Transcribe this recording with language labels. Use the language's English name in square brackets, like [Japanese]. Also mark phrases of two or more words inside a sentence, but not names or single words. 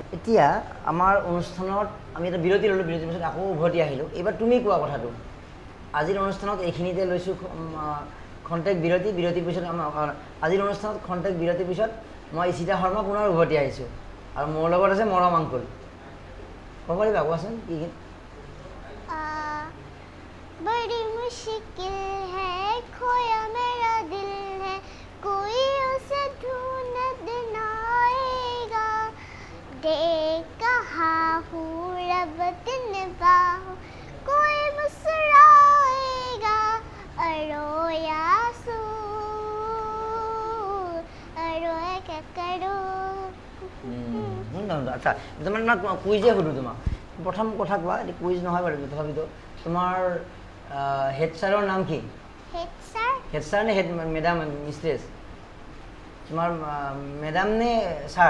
[Assamese] এতিয়া আমাৰ অনুষ্ঠানত আমি এটা বিৰতি ল'লোঁ, বিৰতিৰ পিছত আকৌ উভতি আহিলোঁ। এইবাৰ তুমি কোৱা কথাটো। আজিৰ অনুষ্ঠানত এইখিনিতে লৈছোঁ খন্তেক বিৰতি, বিৰতিৰ পিছত আজিৰ অনুষ্ঠানত খন্তেক বিৰতিৰ পিছত মই ইচিতা শৰ্মা পুনৰ উভতি আহিছোঁ আৰু মোৰ লগত আছে মৰম আংকুল। ক'ব পাৰিবা, কোৱাচোন কি গীত? [Hindi] बड़ी मुश्किल है खोया मेरा दिल है कोई उसे ढूंढ न आएगा देख कहाँ हूँ रब निभाऊं कोई मुस्कुराएगा रोया सू रोया क्या करूं [Assamese] আচ্ছা তাৰমানে না কুইজে সুধোঁ তোমাক। প্ৰথম কথা কোৱা, এইটো কুইজ নহয় বাৰু তথাপিতো তোমাৰ হেড ছাৰৰ নাম কি? হেড ছাৰ নে [English] head madam mistress? [Assamese] তোমাৰ মেডাম নে ছাৰ?